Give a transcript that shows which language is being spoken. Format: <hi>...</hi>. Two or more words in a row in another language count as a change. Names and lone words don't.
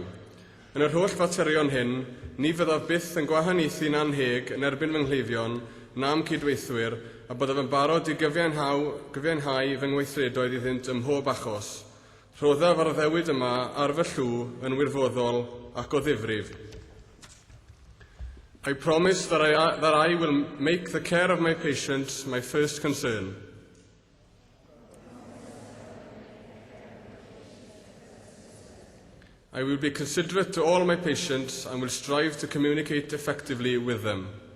<cy>Yn yr holl faterion hyn, ni fyddaf byth yn gwahaniaethu'n anheg yn erbyn fy nghleifion na'm cydweithwyr a byddaf yn barod I gyfiawnhau fy ngweithredoedd iddynt ym mhob achos. Rhoddaf ar y ddewyd yma ar fy llw yn wirfoddol ac o ddifrif.</cy> <en>I promise that I will make the care of my patients my first concern. I will be considerate to all my patients and will strive to communicate effectively with them.</en>